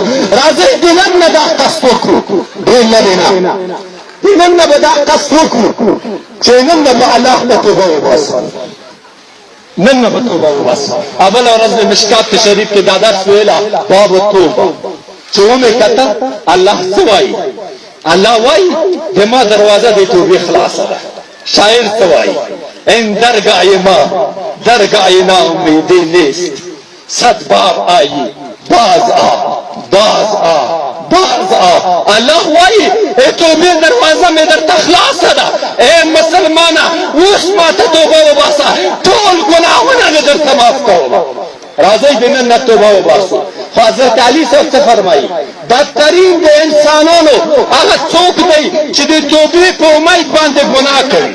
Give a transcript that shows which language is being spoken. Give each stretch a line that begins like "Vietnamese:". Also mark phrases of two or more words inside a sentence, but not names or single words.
Pashto: راځئ د نن نه دا قصد وکړو، ډېر لرې نه، د نن نه به دا قصد وکړو چې نن نه به الله ته توبه وباسو، نن نه به توبه وباسو. اوله ورځ د مشکات شریف کې دا درس ویله، باب التوبه، چې ومې کته الله څه وایي. الله وایي د ما دروازه د توبې خلاصه ده. شاعر څه وایي؟
Persian: این درگاه ما درگاه ناامیدی نیست، صد بار آیی باز آ باز آ باز آ.
Pashto: الله وایي توبې دروازه مې درته خلاصه ده، ای مسلمانه اوس ماته توبه وباسه، ټول ګناهونه مې درته معاف کوم. راځئ د نن نه توبه وباسو. خو حضرت علي صاحب څه فرمایي؟ بدترین د انسانانو هغه څوک دی چې د توبې په امید باندې ګناه کوي.